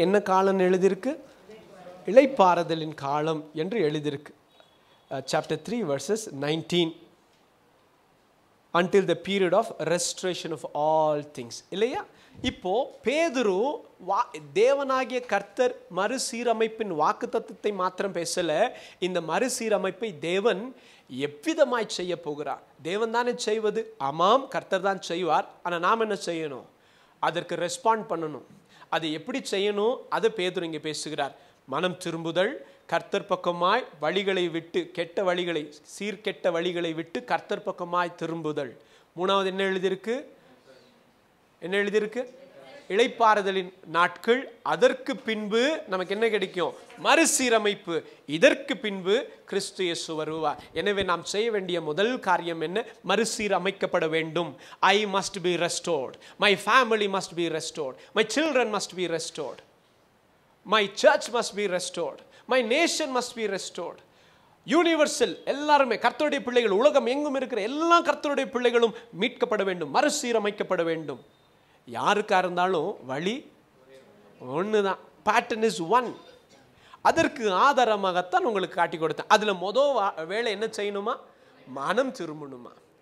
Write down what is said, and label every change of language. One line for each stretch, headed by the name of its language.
Tamil: என்ன காலம் எழுதியிருக்கு? இளைப்பாறுதலின் காலம் என்று எழுதியிருக்கு.
English: Chapter 3 verses 19. Until the period of restoration of all things.
Tamil: இல்லையா? இப்போ பேதுரு தேவனாகிய கர்த்தர் மறுசீரமைப்பின் வாக்குத்தத்தத்தை மாத்திரம் பேசல, இந்த மறுசீரமைப்பை தேவன் எவ்விதமாய் செய்ய போகிறார். தேவன் தானே செய்வது? ஆமாம், கர்த்தர் தான் செய்வார். ஆனால் நாம் என்ன செய்யணும்? அதற்கு ரெஸ்பாண்ட் பண்ணணும். அது எப்படி செய்யணும்? அது பேதுரு இங்கே பேசுகிறார். மனம் திரும்புதல், கர்த்தர் பக்கமாய் வழிகளை விட்டு, கெட்ட வழிகளை, சீர்கெட்ட வழிகளை விட்டு கர்த்தர் பக்கமாய் திரும்புதல். மூணாவது என்ன எழுதியிருக்கு? என்ன எழுதியிருக்கு? இளைப்பாறுதலின் நாட்கள். அதற்கு பின்பு நமக்கு என்ன கிடைக்கும்? மறுசீரமைப்பு. இதற்கு பின்பு கிறிஸ்து இயேசு வருவார். எனவே நாம் செய்ய வேண்டிய முதல் காரியம் என்ன? மறுசீரமைக்கப்பட வேண்டும்.
English: I must be restored. My family must be restored. My children must be restored. My church must be restored. My nation must be restored.
Tamil: Universal எல்லாருமே கர்த்தருடைய பிள்ளைகள், உலகம் எங்கும் இருக்கிற எல்லா கர்த்தருடைய பிள்ளைகளும் மீட்கப்பட வேண்டும், மறுசீரமைக்கப்பட வேண்டும். யாருக்கா இருந்தாலும் வழி ஒண்ணுதான்.
English: Pattern is one.
Tamil: அதற்கு ஆதாரமாகத்தான் உங்களுக்கு காட்டி கொடுத்தேன். அதுல முதல் வேலை என்ன செய்யணுமா? மனம் திரும்பணுமா.